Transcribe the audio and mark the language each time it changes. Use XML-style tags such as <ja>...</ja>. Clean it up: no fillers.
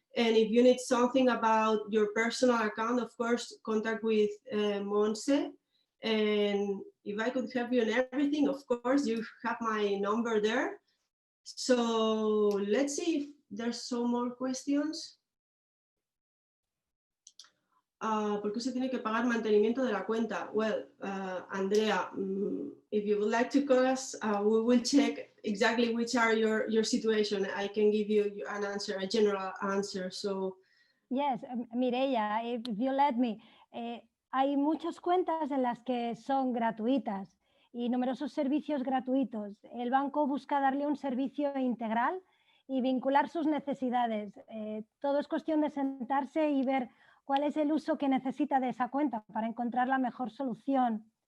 <en>And if you need something about your personal account, of course, contact with Monse. And if I could help you in everything, of course, you have my number there. So let's see if there's some more questions.</en> <es>¿Por qué se tiene que pagar mantenimiento de la cuenta?</es> <en>Well, Andrea, if you would like to call us, we will check exactly which are your situation. I can give you an answer, a general answer. So yes, Mireia, if you let me,</en> <es>hay muchas cuentas en las que son gratuitas y numerosos servicios gratuitos. El banco busca darle un servicio integral y vincular sus necesidades. Todo es cuestión de sentarse y ver cuál es el uso que necesita de esa cuenta para encontrar la mejor solución.</es>